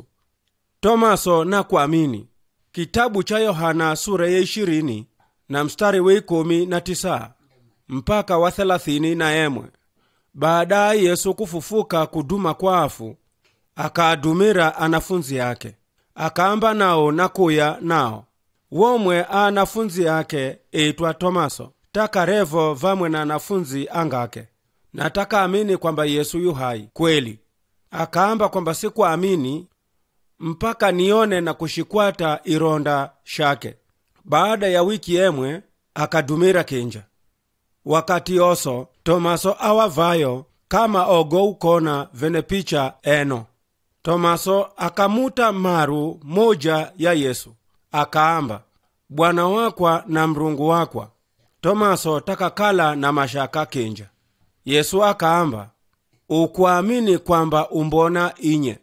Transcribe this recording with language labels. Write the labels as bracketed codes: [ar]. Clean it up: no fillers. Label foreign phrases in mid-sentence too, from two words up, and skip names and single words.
[asa] Tomaso na kuamini. [sw] Kitabu cha Yohana sura ya 20 na mstari wa 19 mpaka wa 31. [asa] Baada Yesu kufufuka kuduma kwa afu, akaadumira anafunzi yake, akaamba nao na kuya nao. Womwe anafunzi yake eitwa Tomaso, takarevo vamwe na anafunzi angake, na takaamini kwamba Yesu yu hai kweli. Akaamba kwamba sikuamini mpaka nione na kushikwata ironda shake. Baada ya wiki emwe akadumira kinja. Wakati oso Tomaso awavayo kama ogo ukona vene picha eno. Tomaso akamuta maru moja ya Yesu, akaamba, Bwana wakwa na mrungu wakwa. Tomaso takakala na mashaka kinja. Yesu akaamba, ukuamini kwamba umbona inye.